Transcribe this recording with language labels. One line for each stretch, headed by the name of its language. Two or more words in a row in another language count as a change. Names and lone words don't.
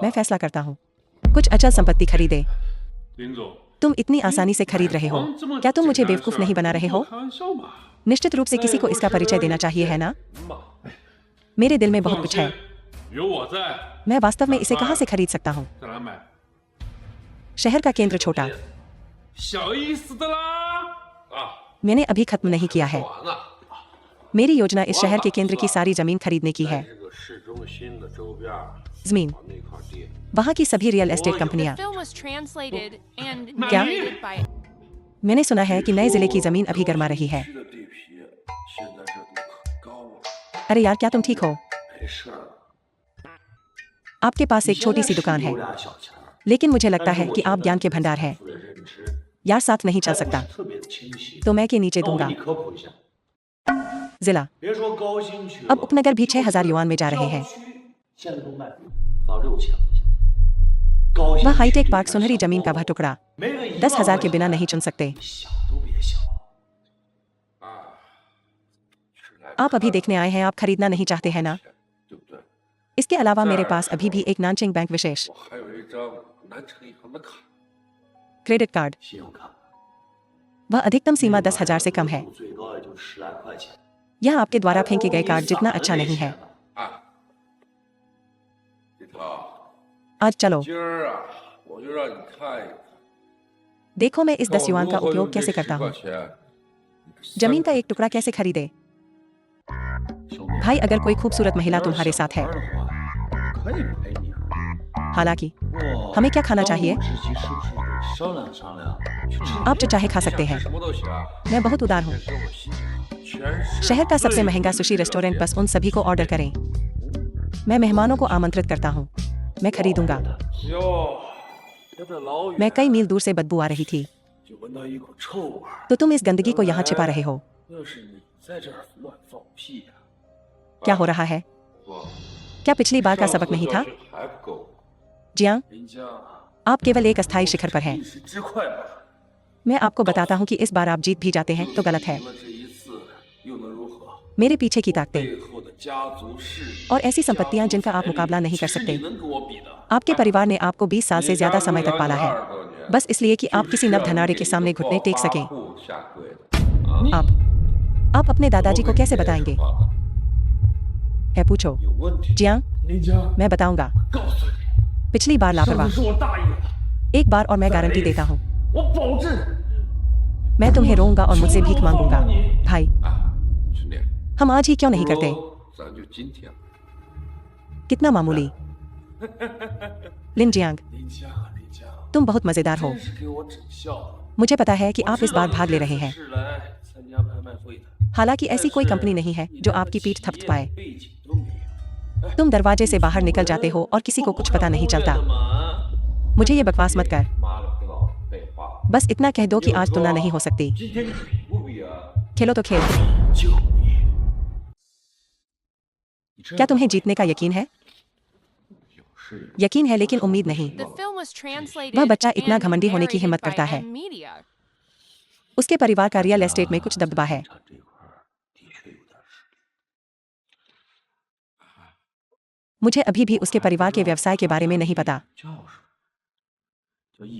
Hindi: मैं फैसला करता हूँ, कुछ अचल संपत्ति खरीदे।
Chinese: 林总，
Hindi: तुम इतनी आसानी से खरीद रहे हो,
Chinese: 这么
Hindi: क्या तुम मुझे
Chinese: 简单的
Hindi: बेवकूफ
Chinese: 事儿
Hindi: नहीं बना रहे हो?
Chinese: 开玩笑嘛。
Hindi: निश्चित रूप से किसी को इसका परिचय देना चाहिए, है ना? मेरे दिल में बहुत
Chinese: 放
Hindi: कुछ
Chinese: 心
Hindi: है,
Chinese: 有我在，
Hindi: मैं वास्तव में इसे कहाँ से खरीद सकता हूँ?
Chinese: 再来买，
Hindi: शहर का केंद्र छोटा,
Chinese: 小意思的啦。啊，
Hindi: मैंने अभी खत्म नहीं किया है।
Chinese: 完了。
Hindi: मेरी योजना इस शहर के केंद्र की सारी जमीन खरीदने की है।
Chinese: 这个市中心的周边儿
Hindi: जमीन,
Chinese: 把那块地，
Hindi: वहाँ की सभी
English: real estate The
Hindi: कंपनियाँ।
English: film was translated and
Hindi: क्या?
English: narrated by
Hindi: मैंने सुना है कि नए जिले की जमीन अभी गर्मा रही है।
Chinese: 区的地皮现在热度可高了。
Hindi: अरे यार, क्या तुम ठीक हो?
Chinese: 没事儿，
Hindi: आपके पास एक छोटी सी दुकान है,
Chinese: 有俩小钱儿，
Hindi: लेकिन मुझे लगता है कि आप ज्ञान के भंडार हैं।
Chinese: 我的认知
Hindi: यार, साथ नहीं चल सकता
Chinese: 特别的清晰。
Hindi: तो मैं के नीचे
Chinese: 那我给
Hindi: दूंगा।
Chinese: 你科普一下，
Hindi: जिला,
Chinese: 别说高新区了，
Hindi: अब उपनगर भी 6,000 युआन में जा रहे हैं।
Chinese: 郊区现在都卖到6000块钱。高新
Hindi: वह
Chinese: 区
English: hi-tech park
Hindi: सुनहरी जमीन का वह टुकड़ा
Chinese: 没个1
Hindi: 10,000 के बिना नहीं चुन सकते।
Chinese: 想都别想。
Hindi: आप अभी देखने आए हैं, आप खरीदना नहीं चाहते हैं ना?
Chinese: 对不对？
Hindi: इसके अलावा मेरे पास अभी भी एक नानचिंग बैंक विशेष
Chinese: 我还有一张南城银行的卡，
English: credit card,
Chinese: 信用卡，
Hindi: वह अधिकतम सीमा 10,000 से कम है।
Chinese: 最高也就10来块钱。
Hindi: यह आपके द्वारा फेंके गए कार्ड जितना अच्छा नहीं है।
Chinese: 啊，李涛，
Hindi: आज चलो,
Chinese: 今儿啊，我就让你看一看，
Hindi: देखो मैं इस 10
Chinese: 看我
Hindi: युआन
Chinese: 如
Hindi: का
Chinese: 何
Hindi: उपयोग
Chinese: 用这
Hindi: कैसे
Chinese: 10
Hindi: करता
Chinese: 块
Hindi: हूँ।
Chinese: 钱
Hindi: जमीन का एक टुकड़ा कैसे खरीदे?
Chinese: 兄弟，
Hindi: भाई, अगर कोई खूबसूरत महिला तुम्हारे साथ है,
Chinese: 可以陪你，
Hindi: हालांकि
Chinese: 不过
Hindi: हमें क्या खाना चाहिए?
Chinese: 当务之急是不是得商量商量，去吃
Hindi: आप जो चाहे खा सकते हैं।
Chinese: 什么都行，
Hindi: मैं बहुत उदार हूँ।
Chinese: 跟我心情好，全是
Hindi: शहर का सबसे महंगा सुशी रेस्टोरेंट, बस उन सभी को ऑर्डर करें। मैं मेहमानों को आमंत्रित करता हूँ, मैं खरीदूंगा।
Chinese: 哟，要不要老远
Hindi: मैं कई मील दूर से बदबू आ रही थी,
Chinese: 就闻到一股臭味儿。
Hindi: तो तुम इस गंदगी को यहाँ छिपा रहे हो।
Chinese: 要是你在这儿乱放屁呀、
Hindi: क्या हो रहा है?
Chinese: 我
Hindi: क्या पिछली बार का
Chinese: 上
Hindi: सबक
Chinese: 次
Hindi: नहीं था?
Chinese: 教训还不够，
Hindi: जियांग,
Chinese: 林江，
Hindi: आप केवल एक अस्थायी शिखर पर हैं।
Chinese: 一时之快吧。
Hindi: मैं आपको बताता हूँ कि इस बार आप जीत भी जाते हैं तो गलत है।
Chinese: 赢了这一次又能如何？
Hindi: मेरे पीछे की ताकतें
Chinese: 背后的家族势力
Hindi: और ऐसी संपत्तियां जिनका आप मुकाबला नहीं कर
Chinese: 是
Hindi: सकते।
Chinese: 你能跟我比的。
Hindi: आपके परिवार ने आपको 20 साल से ज्यादा समय तक पाला है, बस इसलिए कि आप किसी नव धनारे के सामने घुटने टेक सकें।
Chinese: 下跪的，
Hindi: आप अपने दादाजी को कैसे बताएंगे? है पूछो।
Chinese: 有问题，
Hindi: जियांग,
Chinese: 林江，
Hindi: मैं बताऊंगा।
Chinese: 告诉你，
Hindi: पिछली बार
Chinese: 上
Hindi: लापरवाह,
Chinese: 次是我大意了，
Hindi: एक बार और मैं गारंटी देता हूँ,
Chinese: 我保证。
Hindi: मैं तुम्हें रोऊंगा और मुझसे भीख मांगूंगा। भाई,
Chinese: 啊，兄弟，
Hindi: हम आज ही क्यों नहीं करते?
Chinese: 咱就今天，
Hindi: कितना मामूली। लिन जियांग,
Chinese: 林江，林江，
Hindi: तुम बहुत मजेदार हो।
Chinese: 真是给我整笑了。
Hindi: मुझे पता है कि आप इस बार भाग ले रहे हैं,
Chinese: 是来参加拍卖会的，
Hindi: हालांकि ऐसी कोई कंपनी नहीं है जो आपकी पीठ थपथपाए।
Chinese: 背景都没有。
Hindi: तुम दरवाजे से बाहर निकल जाते हो और किसी को कुछ पता नहीं चलता।
Chinese: 我不会的嘛
Hindi: मुझे ये बकवास मत कर,
Chinese: 妈了个老废话！
Hindi: बस इतना कह दो कि आज तुलना नहीं हो सकती।
Chinese: 今天你比不比啊？
Hindi: खेलो तो खेल।
Chinese: 就比。
Hindi: क्या तुम्हें जीतने का यकीन है? यकीन है लेकिन उम्मीद नहीं।
English: The film was translated
Hindi: वह बच्चा इतना
English: and
Hindi: घमंडी होने की
English: narrated
Hindi: हिम्मत
English: by
Hindi: करता है।
English: M Media.
Hindi: उसके परिवार का
English: real estate
Hindi: में कुछ दबदबा है।
Chinese: 他这块儿的确有点实力。
Hindi: मुझे अभी भी उसके परिवार के व्यवसाय के बारे में नहीं पता।
Chinese: 叫什么？叫一